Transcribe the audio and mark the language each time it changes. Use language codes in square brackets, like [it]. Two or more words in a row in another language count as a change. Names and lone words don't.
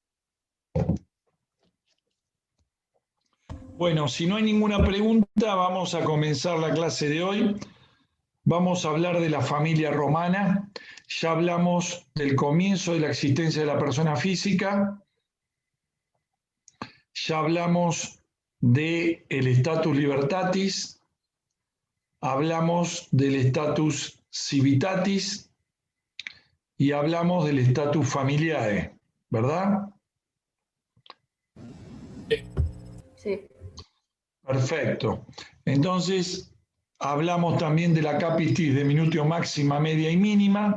[es] Bueno, si no hay ninguna pregunta, vamos a comenzar la clase de hoy. Vamos a hablar de la familia romana. Ya hablamos del comienzo de la existencia de la persona física. Ya hablamos del [la] status libertatis. [es] Hablamos del [la] status civitatis [es] y hablamos del [la] status familiare, [es] ¿verdad? Sí. Perfecto. Entonces, hablamos también de la [la] capitis de minutio [es] máxima, media y mínima.